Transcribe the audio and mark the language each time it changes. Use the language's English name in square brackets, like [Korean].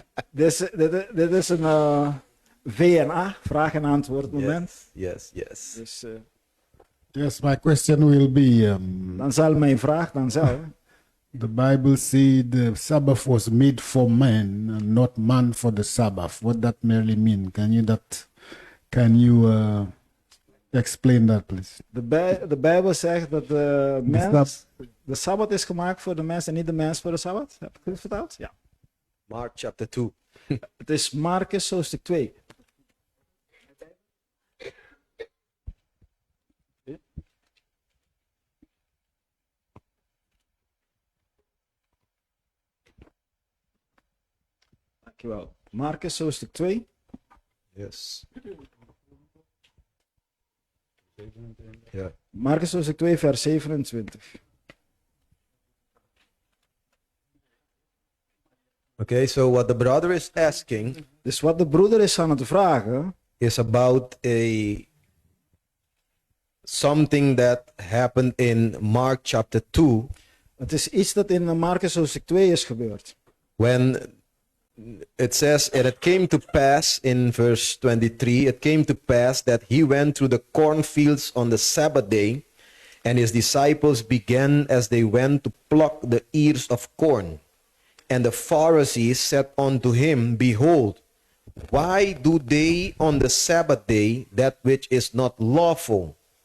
[Dutch] Dit is een VNA, vraag en antwoord moment. [English] Yes. [Dutch] Dus [English] Yes, my question will be, [Dutch] dan zal mijn vraag dan zijn. [English] the Bible says the Sabbath was made for man, and not man for the Sabbath. What that merely mean? Can you explain that, please? [Dutch] De Bijbel zegt dat de Sabbat is gemaakt voor de mens en niet de mens voor de Sabbat. Heb ik het vertaald? Ja. [English] Mark chapter 2. [Dutch] Het is Marcus hoofdstuk 2. Dankjewel. Marcus hoofdstuk 2. [English] Yes. Yeah. [Dutch] Marcus hoofdstuk 2 vers 27. [English] Okay, so what the brother is asking [Dutch] Dus wat de broeder is aan het vragen, [English] is about something that happened in Mark chapter 2 [Dutch] het is iets dat in Marcus hoofdstuk 2 is gebeurd. [English] when it says, and it came to pass in verse 23, it came to pass that he went through the cornfields on the Sabbath day, and his disciples began as they went to pluck the ears of corn. And the Pharisees said unto him, Behold, why do they on the Sabbath day that which is not lawful?